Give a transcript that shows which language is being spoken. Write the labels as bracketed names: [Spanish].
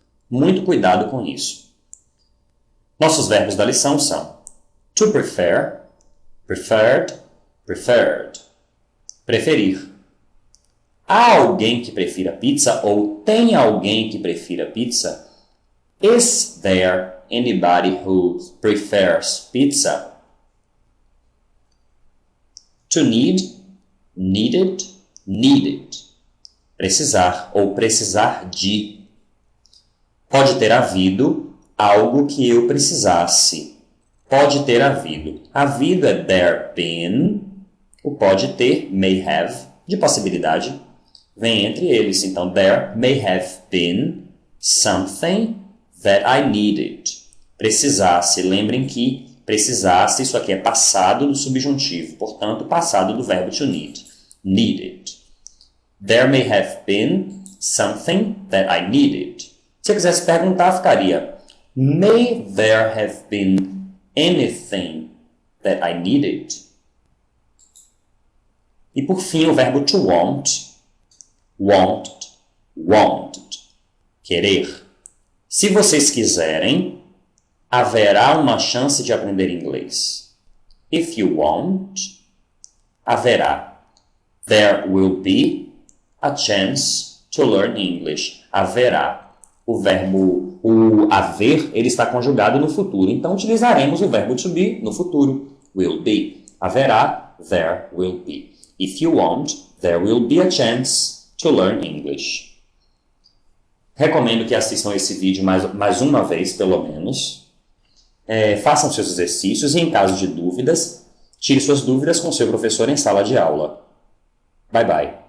[Portuguese] Muito cuidado com isso. Nossos verbos da lição são [English] to prefer, preferred, preferred. [Portuguese] Preferir. Há alguém que prefira pizza ou tem alguém que prefira pizza? [English] Is there anybody who prefers pizza? To need, needed, needed. [Portuguese] Precisar ou precisar de. Pode ter havido algo que eu precisasse. Pode ter havido. Havido é [English] there been. [Portuguese] O pode ter, [English] may have, [Portuguese] de possibilidade, vem entre eles. Então, [English] there may have been something that I needed. [Portuguese] Precisasse. Lembrem que precisasse, isso aqui é passado do subjuntivo. Portanto, passado do verbo to need. Needed. [English] There may have been something that I needed. [Portuguese] Se eu quisesse perguntar, ficaria [English] may there have been anything that I needed? [Portuguese] E por fim, o verbo [English] to want. Wanted, wanted. [Portuguese] Querer. Se vocês quiserem, haverá uma chance de aprender inglês. [English] If you want, [Portuguese] haverá. [English] There will be a chance to learn English. [Portuguese] Haverá. O verbo, o haver, ele está conjugado no futuro. Então, utilizaremos o verbo to be no futuro. [English] Will be. [Portuguese] Haverá. [English] There will be. If you want, there will be a chance to learn English. [Portuguese] Recomendo que assistam esse vídeo mais uma vez, pelo menos. Façam seus exercícios e, em caso de dúvidas, tire suas dúvidas com seu professor em sala de aula. [English] Bye, bye.